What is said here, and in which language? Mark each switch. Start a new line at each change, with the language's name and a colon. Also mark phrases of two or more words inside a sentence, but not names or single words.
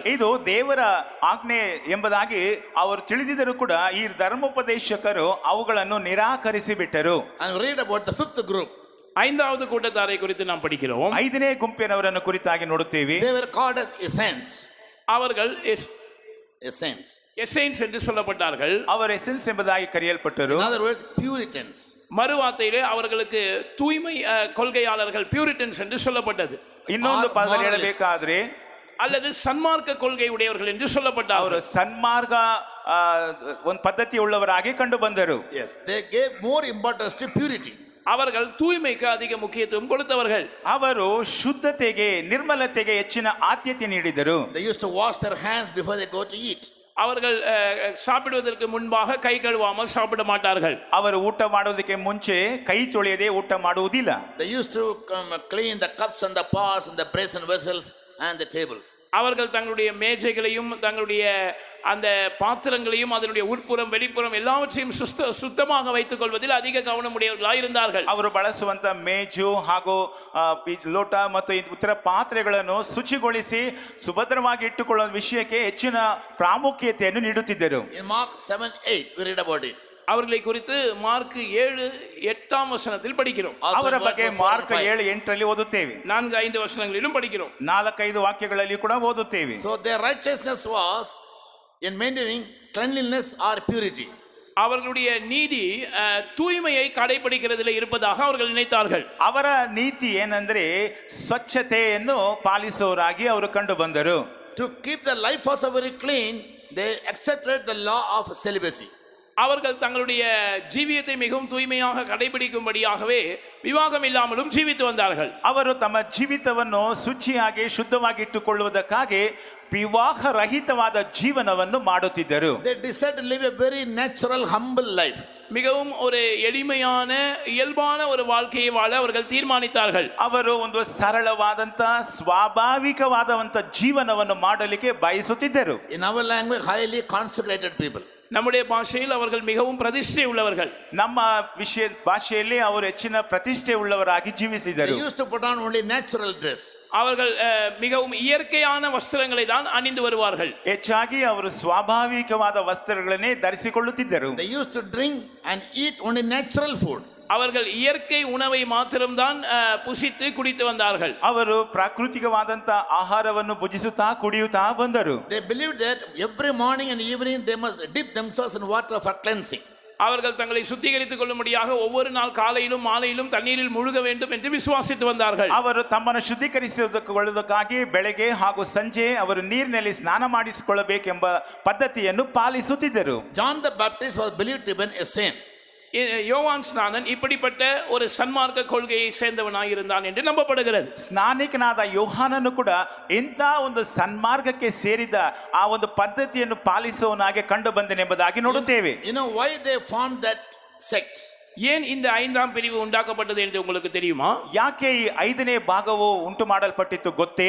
Kannada: ಇದು ದೇವರ ಆಜ್ಞೆ ಎಂಬುದಾಗಿ ಅವರು ತಿಳಿದಿದ್ದರೂ ಕೂಡ ಈ ಧರ್ಮೋಪದೇಶಕರು ಅವುಗಳನ್ನು ನಿರಾಕರಿಸಿ ಬಿಟ್ಟರು.
English: And read about the fifth group.
Tamil: ஐந்தாவது கூட்டத்தாரை குறித்து நாம் படிக்கிறோம்.
Kannada: ಐದನೇ ಗುಂಪಿನವರನ್ನು ಕುರಿತಾಗಿ ನೋಡುತ್ತೇವೆ.
English: They were called as essence.
Tamil: அவர்கள் எசைன்ஸ் என்று சொல்லப்பட்டார்கள்.
Kannada: அவர் ಎಸೆನ್ಸ್ ಎಂಬುದಾಗಿ ಕರೆಯಲ್ಪಟ್ಟರು.
English: In other words, Puritans.
Tamil: மறுவார்த்தையிலே அவர்களுக்கு தூய்மை கொள்கையாளர்கள், பியூரிட்டன்ஸ் என்று சொல்லப்பட்டது.
Kannada: ಇನ್ನೊಂದು ಪದದಲ್ಲಿ ಹೇಳಬೇಕಾದ್ರೆ
Tamil: அல்லது சன்மார்க்க கொள்கை உடையவர்கள் என்று சொல்லப்பட்டார்கள்.
Kannada: ಅವರು ಸನ್ಮಾರ್ಗ ಒಂದು ಪದ್ಧತಿ ಉಳ್ಳವರಾಗಿ ಕಂಡು ಬಂದರು.
English: Yes, they gave more importance to purity.
Tamil: அவர்கள் தூய்மைக்கு அதிக முக்கியத்துவம் கொடுத்தவர்கள்.
Kannada: ಅವರು ಶುದ್ಧತೆಗೆ, ನಿರ್ಮಲತೆಗೆ ಹೆಚ್ಚಿನ ಆದ್ಯತೆ ನೀಡಿದರು.
English: They used to wash their hands before they go to eat.
Tamil: அவர்கள் சாப்பிடுவதற்கு முன்பாக கை கழுவாமல் சாப்பிட மாட்டார்கள்.
Kannada: ಅವರು ಊಟ ಮಾಡೋದಕ್ಕೆ ಮುಂಚೆ ಕೈ ತೊಳೆಯದೆ ಊಟ ಮಾಡುವುದಿಲ್ಲ.
English: They used to clean the cups and the pots and the brazen vessels and the tables.
Tamil: அவர்கள் தங்களுடைய மேஜைகளையும் தங்களுடைய அந்த பாத்திரங்களையும் அதனுடைய உட்புறம் வெளிப்புறம் எல்லாவற்றையும் சுத்தமாக வைத்துக் கொள்வதில் அதிக கவனம் உடையவர்களாக இருந்தார்கள்.
Kannada: ಅವರು ಬಳಸುವಂತ ಮೇಜು ಹಾಗೂ ಲೋಟ ಮತ್ತು ಇತರ ಪಾತ್ರೆಗಳನ್ನು ಶುಚಿಗೊಳಿಸಿ ಸುಭದ್ರವಾಗಿ ಇಟ್ಟುಕೊಳ್ಳುವ ವಿಷಯಕ್ಕೆ ಹೆಚ್ಚಿನ ಪ್ರಾಮುಖ್ಯತೆಯನ್ನು ನೀಡುತ್ತಿದ್ದರು.
English: In Mark 7:8 we read about it.
Tamil: அவர்களை குறித்து மார்க் 7:8 வசனத்தில் படிக்கிறோம்.
Kannada: ಅವರ ಬಗ್ಗೆ ಮಾರ್ಕ್ 7:8 ಓದುತ್ತೇವೆ.
Tamil: 4-5 வசனங்களிலும் படிக்கிறோம்.
Kannada: 4-5 ವಾಕ್ಯಗಳಲ್ಲಿ ಕೂಡ ಓದುತ್ತೇವೆ.
English: So their righteousness was in maintaining cleanliness or purity.
Tamil: அவர்களுடைய நீதி தூய்மையை கடைபிடிக்கிறதில் இருப்பதாக அவர்கள் நினைத்தார்கள்.
Kannada: ಅವರ ನೀತಿ ಏನಂದ್ರೆ ಸ್ವಚ್ಛತೆಯನ್ನು ಪಾಲಿಸುವವರಾಗಿ ಅವರು ಕಂಡು ಬಂದರು.
English: To keep the life also very clean, they accepted the law of celibacy.
Tamil: அவர்கள் தங்களுடைய ஜீவியத்தை மிகவும் தூய்மையாக கடைபிடிக்கும்படியாகவே விவாகம் இல்லாமலும் ஜீவித்து வந்தார்கள்.
Kannada: ಅವರು ತಮ್ಮ ಜೀವಿತವನ್ನು ಶುಚಿಯಾಗಿ ಶುದ್ಧವಾಗಿ ಇಟ್ಟುಕೊಳ್ಳುವುದಕ್ಕಾಗಿ ವಿವಾಹ ರಹಿತವಾದ ಜೀವನವನ್ನು ಮಾಡುತ್ತಿದ್ದರು.
English: They decided to live a very natural, humble life.
Tamil: மிகவும் ஒரு எளிமையான இயல்பான ஒரு வாழ்க்கையை வாழ அவர்கள் தீர்மானித்தார்கள்.
Kannada: ಅವರು ಒಂದು ಸರಳವಾದಂತ ಸ್ವಾಭಾವಿಕವಾದಂತ ಜೀವನವನ್ನು ಮಾಡಲಿಕ್ಕೆ ಬಯಸುತ್ತಿದ್ದರು.
English: In our language, highly consecrated people.
Tamil: நம்முடைய பாஷையில் அவர்கள் மிகவும் பிரதிஷ்டை உள்ளவர்கள்.
Kannada: ನಮ್ಮ ಭಾಷೆಯಲ್ಲಿ ಅವರು ಹೆಚ್ಚಿನ ಪ್ರತಿಷ್ಠೆ ಉಳ್ಳವರಾಗಿ ಜೀವಿಸಿದರು.
English: They used to put on only natural dress.
Tamil: அவர்கள் மிகவும் இயற்கையான வஸ்திரங்களை தான் அணிந்து வருவார்கள்.
Kannada: ಹೆಚ್ಚಾಗಿ ಅವರು ಸ್ವಾಭಾವಿಕವಾದ ವಸ್ತ್ರಗಳನ್ನೇ ಧರಿಸಿಕೊಳ್ಳುತ್ತಿದ್ದರು.
English: They used to drink and eat only natural food.
Tamil: அவர்கள் இயற்கை உணவை மாத்திரம்தான் புசித்து குடித்து வந்தார்கள்.
Kannada: ಅವರು ಪ್ರಾಕೃತಿಕವಾದಂತ ಆಹಾರವನ್ನು ಭುಜಿಸುತ್ತಾ ಕುಡಿಯುತ್ತಾ ಬಂದರು.
English: They believed that every morning and evening they must dip themselves in water for cleansing.
Tamil: அவர்கள் தங்களை சுத்திகரித்துக் கொள்ளும்படியாக ஒவ்வொரு நாள் காலையிலும் மாலையிலும் தண்ணீரில் முழுக வேண்டும் என்று விசுவாசித்து வந்தார்கள்.
Kannada: ಅವರು ತಮ್ಮನ್ನು ಶುದ್ಧೀಕರಿಸಿಕೊಳ್ಳುವುದಕ್ಕಾಗಿ ಬೆಳಗ್ಗೆ ಹಾಗೂ ಸಂಜೆ ಅವರು ನೀರಿನಲ್ಲಿ ಸ್ನಾನ ಮಾಡಿಸಿಕೊಳ್ಳಬೇಕೆಂಬ ಪದ್ಧತಿಯನ್ನು ಪಾಲಿಸುತ್ತಿದ್ದರು.
English: John the Baptist was believed to be a saint.
Tamil: யோவான் ஸ்நானன் இப்படிப்பட்ட ஒரு சன்மார்க்க கொள்கையை சேர்ந்தவனாக இருந்தான் என்று நம்பப்படுகிறது.
Kannada: ಸ್ನಾನಿಕನಾದ ಯೋಹಾನನು ಕೂಡ ಇಂಥ ಒಂದು ಸನ್ಮಾರ್ಗಕ್ಕೆ ಸೇರಿದ ಆ ಒಂದು ಪದ್ಧತಿಯನ್ನು ಪಾಲಿಸುವವನಾಗಿ ಕಂಡು ಬಂದನೆಂಬುದಾಗಿ ನೋಡುತ್ತೇವೆ.
English: You know why they formed that sect?
Tamil: ஏன் இந்த 5ஆம் பிரிவு உண்டாக்கப்பட்டது என்று உங்களுக்கு தெரியுமா?
Kannada: ಯಾಕೆ ಈ 5ನೇ ಭಾಗವು ಉಂಟು ಮಾಡಲ್ಪಟ್ಟಿತ್ತು ಗೊತ್ತೇ?